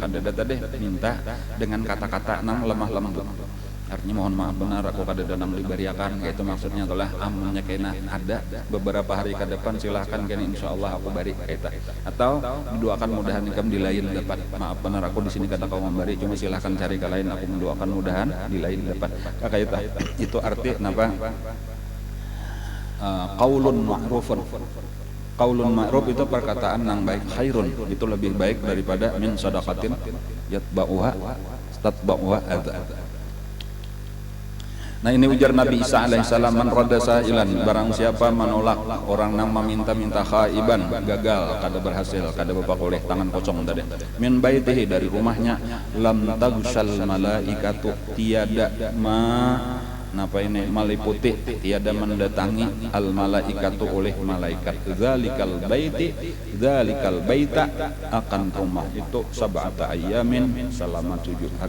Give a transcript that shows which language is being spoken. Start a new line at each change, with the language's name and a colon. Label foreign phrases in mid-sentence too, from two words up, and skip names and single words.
Banjar: kadada tadi minta dengan kata-kata nang lemah lembut, artinya mohon maaf benar aku kadada nang diberiakan, kayak itu maksudnya adalah amunnya kena ada beberapa hari ke depan silahkan kena insyaallah aku beri kayak itu, atau didoakan mudahan ikam di lain dapat, maaf benar aku di sini kata kau memberi, cuma silahkan cari ke lain, aku mendoakan mudahan di lain dapat kayak itu arti napa
Arabic: قول معروف. قول معروف
Indonesian: itu perkataan yang baik, khairun itu lebih baik daripada
Arabic: من صدقة تتبعها أذى.
Banjar: Nah, ini ujar Nabi Isa alaihissalam,
Arabic: من رد سائلا,
Banjar: barang siapa menolak orang yang meminta-minta khaiban, gagal, kada berhasil, kada bapak oleh tangan kosong tadi,
Arabic: من بيته,
Banjar: dari rumahnya,
Arabic: لم تغش الملائكة,
Banjar: tiada napa ini meliputi, tiada mendatangi
Arabic: الملائكة
Banjar: oleh malaikat,
Arabic: ذلك البيت
Banjar: akan rumah itu
Arabic: سبعة أيام
Banjar: selama 7 hari.